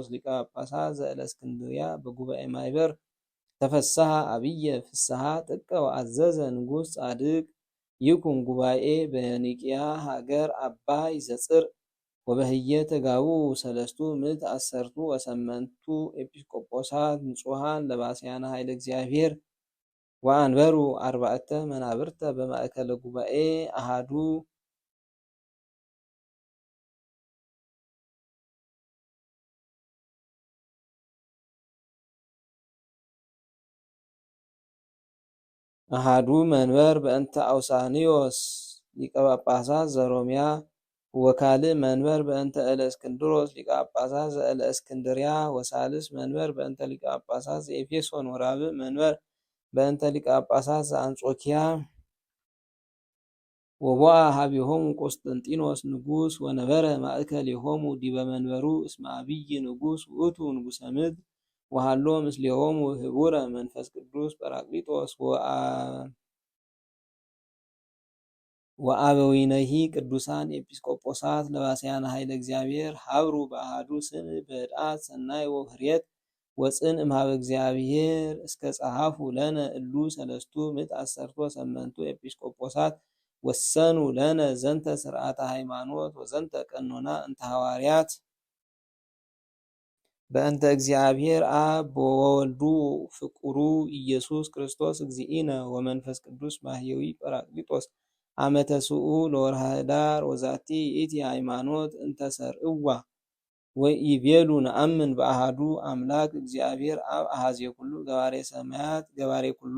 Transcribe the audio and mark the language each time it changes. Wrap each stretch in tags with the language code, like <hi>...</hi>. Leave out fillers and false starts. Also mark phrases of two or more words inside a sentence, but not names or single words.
<gez>ሊቀ ጳጳሳት ዘእለእስክንድርያ በጉባኤ ማኅበር ተፈስሐ አብየ ፍስሐ ጥቀ ወአዘዘ ንጉሥ ጻድቅ ይኩን ጉባኤ በኒቅያ ሀገር አባይ ዘጽርዕ ወበህየ ተጋብኡ ሰለስቱ ምዕት አሰርቱ ወሰመንቱ ኤጲስቆጶሳት ንጹሐን ለባስያነ ኃይለ እግዚአብሔር ወአንበሩ አርባዕተ መናብርተ በማእከለ ጉባኤ አሃዱ መንበር በእንተ አውሳኒዮስ ሊቀ ጳጳሳት ዘሮሚያ ወካልእ መንበር በእንተ እለእስክንድሮስ ሊቀ ጳጳሳት ዘእለእስክንድርያ ወሳልስ መንበር በእንተ ሊቀ ጳጳሳት ዘኤፌሶን ወራብዕ መንበር በእንተ ሊቀ ጳጳሳት ዘአንጾኪያ ወቦአ ሀቢሆሙ ቆስጠንጢኖስ ንጉሥ ወነበረ ማእከሌሆሙ ዲበ መንበሩ እስመ አብይ ንጉሥ ውእቱ ንጉሠ ምድር ወሃሎ ምስሌሆሙ ህቡረ መንፈስ ቅዱስ ጰራቅሊጦስ ወአበዊነሂ ቅዱሳን ኤጲስቆጶሳት ለባስያነ ኃይለ እግዚአብሔር ሀብሩ በአሃዱ ስም በህድአት ሰናይ ወህርየት ወፅን እምሃበ እግዚአብሔር እስከ ጸሐፉ ለነ እሉ ሰለስቱ ምዕት አሰርቶ ሰመንቱ ኤጲስቆጶሳት ወሰኑ ለነ ዘንተ ስርዓተ ሃይማኖት ወዘንተ ቀኖና እንተ ሐዋርያት በእንተ እግዚአብሔር አብ ወወልዱ ፍቁሩ ኢየሱስ ክርስቶስ እግዚእነ ወመንፈስ ቅዱስ ማህየዊ ጰራቅሊጦስ አመተ ስኡ ለወርሃ ኅዳር ወዛቲ ይእቲ ሃይማኖት እንተ ሰርዕዋ ወኢቤሉ ነአምን በአሃዱ አምላክ እግዚአብሔር አብ አሃዜ ኩሉ ገባሬ ሰማያት ገባሬ ኩሉ</gez>